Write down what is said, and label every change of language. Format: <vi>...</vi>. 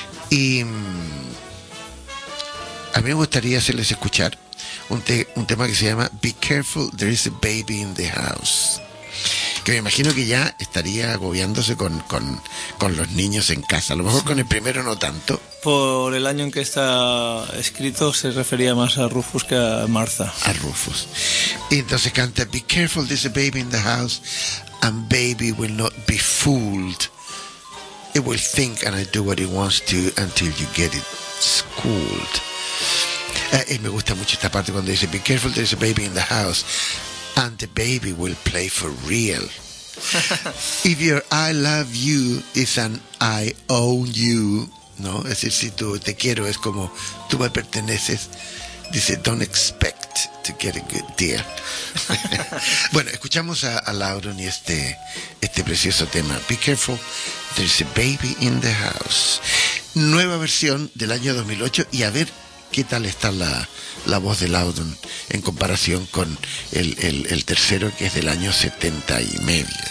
<es>Y a mí me gustaría hacerles escuchar un tema que se llama Be Careful, There is a Baby in the House. Que me imagino que ya estaría agobiándose con los niños en casa. A lo mejor con el primero no tanto. Por el año en que está escrito, se refería más a Rufus que a Martha. A Rufus. Y entonces canta,</es> <en>Be careful, there's a baby in the house, and baby will not be fooled. It will think and I do what it wants to until you get it schooled.</en> <es>Y me gusta mucho esta parte cuando dice,</es> <en>Be careful, there's a baby in the house, and the baby will play for real. If your I love you is an I own you, ¿no?</en> <es>Es decir, si tú te quiero, es como tú me perteneces. Dice,</es> <en>don't expect to get a good deal.</en> <es>Bueno, escuchamos a Loudon y este precioso tema.</es> <en>Be careful, there's a baby in the house.</en> <es>Nueva versión del año 2008 y a ver qué tal está la voz de Loudon en comparación con el tercero, que es del año 70 y medio.</es>